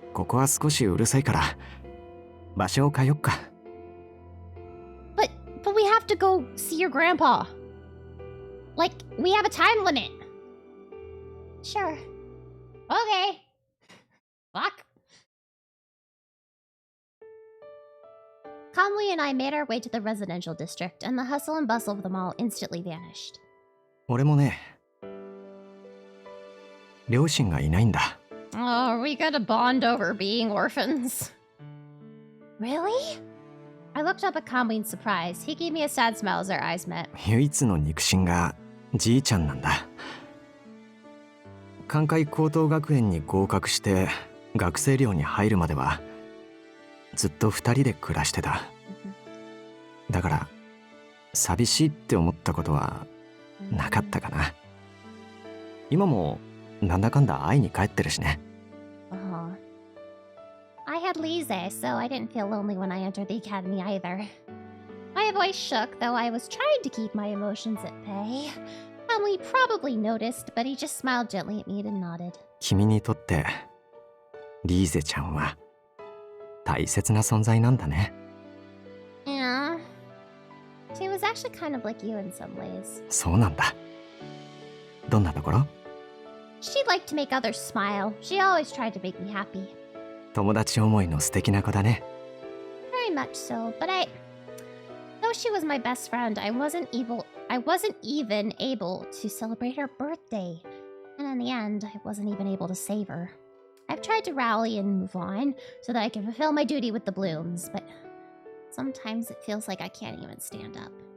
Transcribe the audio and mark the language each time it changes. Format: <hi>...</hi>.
<ja>ここは少しうるさいから場所を変えよっか。</ja> <en>But we have to go see your grandpa. Like, we have a time limit. Sure. Okay. Fuck. Conley and I made our way to the residential district, and the hustle and bustle of the mall instantly vanished.</en> <ja>俺もね、両親がいないんだ。</ja> <en>Oh, we gotta bond over being orphans. Really? I looked up at Conley in surprise. He gave me a sad smile as our eyes met.</en> <ja>唯一の肉親がじいちゃんなんだ。関海高等学園に合格して学生寮に入るまではずっと二人で暮らしてた。だから寂しいって思ったことはなかったかな。今もなんだかんだ会いに帰ってるしね。</ja> <en>Uh-huh. I had Lise, so I didn't feel lonely when I entered the academy either. My voice shook, though I was trying to keep my emotions at bay. Conley probably noticed, but he just smiled gently at me and nodded.</en> <ja>君にとってリーゼちゃんは大切な存在なんだね。</ja> <en>Yeah. She was actually kind of like you in some ways.</en> <ja>そうなんだ。どんなところ？</ja> <en>She liked to make others smile. She always tried to make me happy.</en> <ja>友達思いの素敵な子だね。</ja> <en>Very much so, but though she was my best friend, I wasn't even able to celebrate her birthday. And in the end, I wasn't even able to save her. I've tried to rally and move on so that I can fulfill my duty with the blooms, but sometimes it feels like I can't even stand up.</en>